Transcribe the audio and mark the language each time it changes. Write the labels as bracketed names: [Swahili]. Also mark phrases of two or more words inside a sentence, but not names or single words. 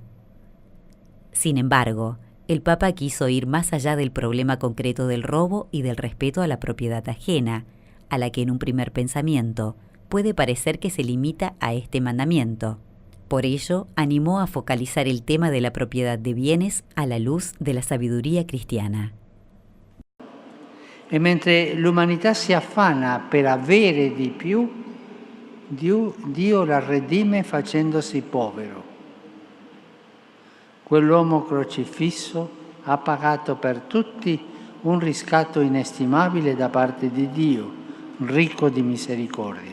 [Spanish] Sin embargo, el Papa quiso ir más allá del problema concreto del robo y del respeto a la propiedad ajena, a la que en un primer pensamiento puede parecer que se limita a este mandamiento. Por ello, animó a focalizar el tema de la propiedad de bienes a la luz de la sabiduría cristiana. [Italian] E mentre l'umanità si affanna per avere di più, Dio la redime facendosi povero. Quell'uomo crocifisso ha pagato per tutti un riscatto inestimabile da parte di Dio, ricco di misericordia.